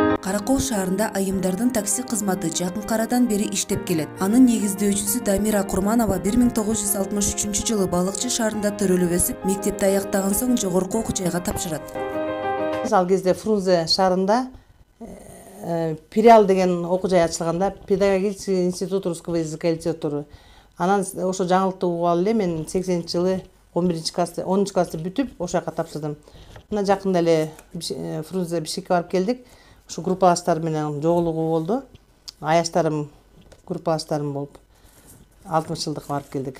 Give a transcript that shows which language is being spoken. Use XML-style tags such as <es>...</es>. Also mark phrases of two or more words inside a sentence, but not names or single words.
<ky>Каракол шаарында айымдардын такси кызматы жакын арадан бери иштеп келет. Анын негиздөөчүсү Дамира Курманова 1963 жылы Балыкчы шаарында төрөлүп өсүп, мектепти аяктаган соң жогорку окуу жайга тапшырат. Ал кезде Фрунзе шаарында Пириал деген окуу жай ачылганда,</ky> <ru>педагогический институт русского языка и литературы.</ru> <ky>Анан ошо жаңылыкты угуп алып эле мен 80-жылы 10-классты бүтүп ошол жака тапшырдым. Мына жакында эле Фрунзе Бишкекке барып келдик. Ушу группалаштар менен жолугуу болду. Аяштарым, группалаштарым болуп 60 жылдык барып келдик.</ky>